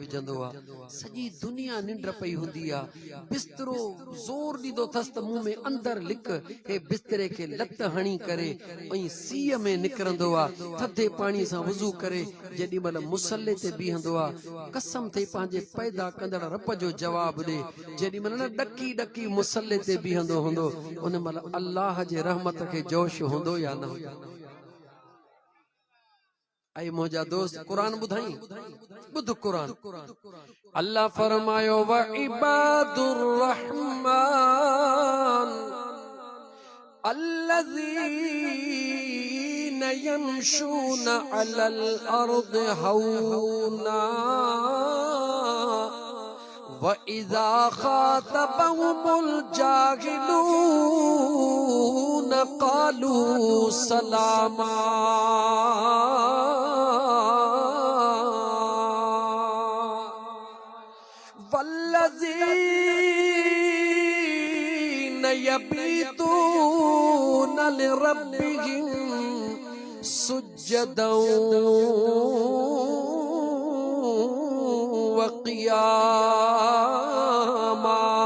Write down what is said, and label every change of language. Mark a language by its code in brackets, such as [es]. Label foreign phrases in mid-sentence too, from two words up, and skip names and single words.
[sd] विझंदो आहे, सॼी दुनिया निंड पई हूंदी आहे, बिस्तरो ज़ोर ॾींदो अथसि त मुंहुं में अंदरि लिक, हे बिस्तरे खे लत हणी करे ऐं सीअ में निकिरंदो आहे, थधे पाणीअ सां वुज़ू करे जेॾी महिल मुसले ते बीहंदो आहे, कसम थी पंहिंजे पैदा कंदड़ रब जो जवाबु ॾे, जेॾी महिल न ॾकी ॾकी मुसले ते बीहंदो हूंदो उन महिल अल्लाह जे रहमत खे जोश हूंदो या न हूंदो। ऐं मुंहिंजा दोस्त कुरान ॿुधाई, ॿुध कुरान। [ar] अल्लाह फरमायो وعباد الرحمن الذين يمشون على الأرض هونا وإذا خاطبهم الجاهلون قالوا سلاما. والذين يبيتون لربهم سجدا وقياما.